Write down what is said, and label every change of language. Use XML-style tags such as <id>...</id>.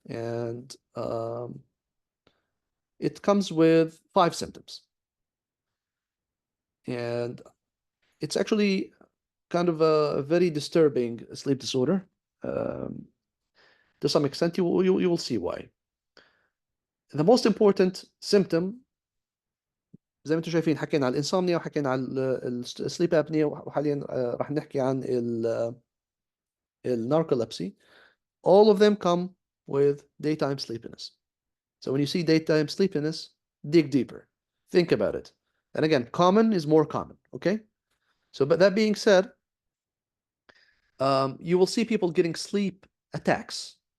<en>And it comes with 5 symptoms. And it's actually kind of a very disturbing sleep disorder. To some extent, you will see why. The most important symptom,</en> <ar>زي ما انتم شايفين حكينا على الانسomnia وحكينا على السليب ابنيا, وحاليا راح نحكي عن narcolepsy.</ar> <en>All of them come with daytime sleepiness. So when you see daytime sleepiness, dig deeper, think about it. And again, common is more common, okay? So, but that being said, you will see people getting sleep attacks.</en>